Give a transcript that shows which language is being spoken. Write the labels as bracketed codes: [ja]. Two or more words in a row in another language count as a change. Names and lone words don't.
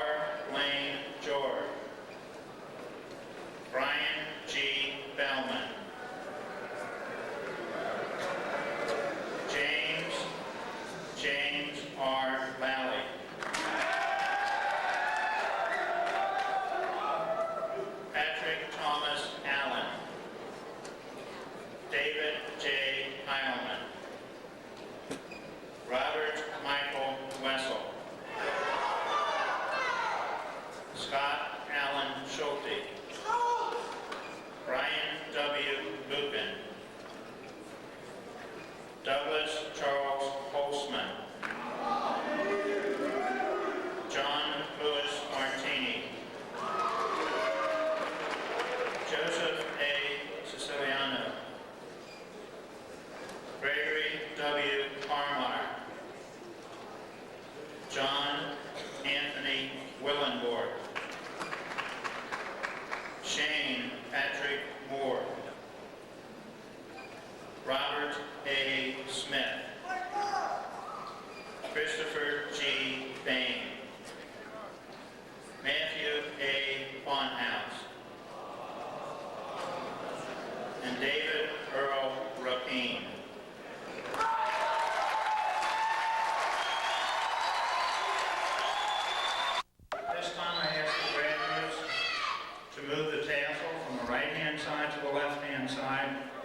[en] Lane George. Brian G. Bellman. James R. Lally. Patrick Thomas Allen. David J. Heilman. Robert Michael Wessel. Scott Allen Schulte. Brian W. Lupin. Douglas Charles Holtzman. John Louis Martini. Joseph A. Siciliano. Gregory W. Parmar. John Anthony Willenborg. Shane Patrick Moore. Robert A. Smith. Christopher G. Bain. Matthew A. Bonhouse. And David Earl Rapine. This time I ask the graduates to move the tassel from the right-hand side to the left-hand side